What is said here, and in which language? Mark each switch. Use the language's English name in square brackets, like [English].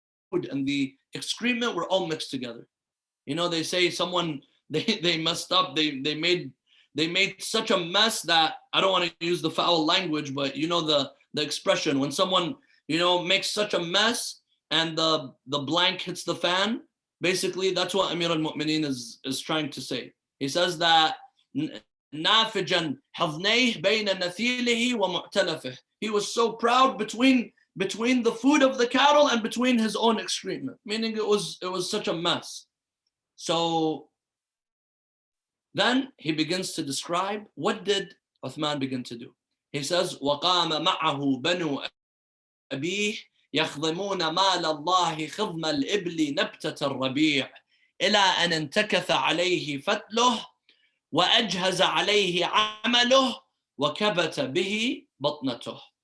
[English] Food and the excrement were all mixed together. You know, they say someone, they messed up. They made such a mess that, I don't want to use the foul language, but you know the expression when someone, you know, makes such a mess and the blank hits the fan. Basically, that's what Amir al-Mu'minin is trying to say. He says that [Arabic] نافجا حضنيه بين نثيله ومعتلفه. [English] He was so proud between the food of the cattle and between his own excrement, meaning it was such a mess. So then he begins to describe what did Uthman begin to do. He says, [Arabic] وَقَامَ مَعَهُ بَنُو أَبِيهِ يَخْضِمُونَ مَالَ اللَّهِ خِضْمَ الْإِبْلِ نَبْتَةَ الرَّبِيعِ إِلَى أَنْ انْتَكَثَ عَلَيْهِ فَتْلُهُ وَأَجْهَزَ عَلَيْهِ عَمَلُهُ وَكَبَتَ بِهِ بَطْنَتُهُ.